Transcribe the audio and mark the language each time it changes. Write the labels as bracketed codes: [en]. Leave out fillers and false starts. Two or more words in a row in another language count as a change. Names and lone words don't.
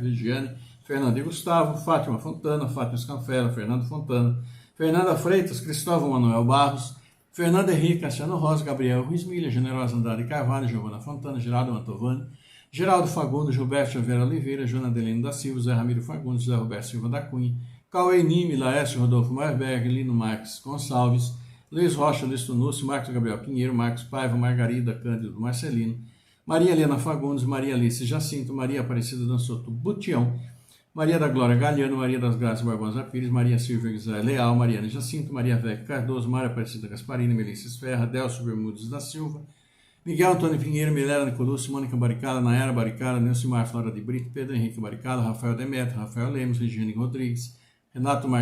[pt] Vigiane, Fernando e Gustavo, Fátima Fontana, Fátima Scanfera, Fernando Fontana, Fernanda Freitas, Cristóvão Manuel Barros, Fernanda Henrique, Cassiano Rosa, Gabriel Ruiz Milha, Generosa Andrade Carvalho, Giovana Fontana, Geraldo Mantovani, Geraldo Fagundes, Gilberto Vera Oliveira, Joana Adelino da Silva, Zé Ramiro Fagundes, Zé Roberto Silva da Cunha, Cauê Nime, Laércio Rodolfo Marberg, Lino Marques Gonçalves, Luiz Rocha, Luiz Tunúcio, Marcos Gabriel Pinheiro, Marcos Paiva, Margarida Cândido Marcelino, Maria Helena Fagundes, Maria Alice Jacinto, Maria Aparecida Dançoto Butião, Maria da Glória Galhano, Maria das Graças Barbosa Pires, Maria Silvia Guizé Leal, Mariana Jacinto, Maria Vec Cardoso, Maria Aparecida Gasparini, Melissa Esferra, Delcio Bermudes da Silva, Miguel Antônio Pinheiro, Milena Nicolúcio, Mônica Baricala, Nayara Baricala, Nilcimar Flora de Brito, Pedro Henrique Baricala, Rafael Demetrio, Rafael Lemos, Regiane Rodrigues, Renato Marques